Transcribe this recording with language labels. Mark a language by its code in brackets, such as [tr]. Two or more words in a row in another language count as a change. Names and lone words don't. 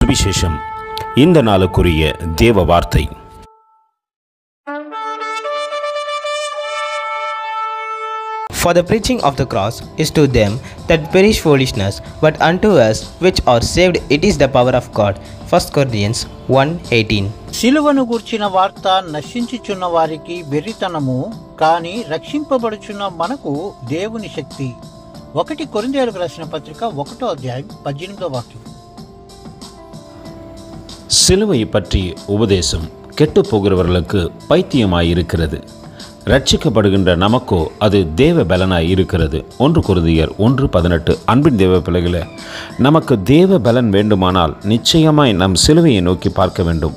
[ta] சுவிசேஷம். இந்த நாளுக்குரிய தேவ வார்த்தை. [en] For the preaching of the cross is to them that perish foolishness, but unto us which are saved it is the power of God. 1 Corinthians 1:18. [te] సిలువను గూర్చిన వార్త నశించుచున్న వారికి వెర్రితనము, కానీ రక్షింపబడుచున్న మనకు దేవుని శక్తి. 1 కొరింథీయులకు రాసిన పత్రిక 1వ అధ్యాయం 18వ వాక్యం. [ta] சிலுவை பற்றி உபதேசம் கெட்டு போகிறவர்களுக்கு பைத்தியமாயிருக்கிறது. ரட்சிக்கப்படுகின்ற நமக்கோ அது தேவ பலனாய் இருக்கிறது. 1 கொரிந்தியர் 1:18. அன்பின் தேவ பிள்ளைகளே, நமக்கு தேவ பலன் வேண்டுமானால் நிச்சயமாய் நம் சிலுவையை நோக்கி பார்க்க வேண்டும்.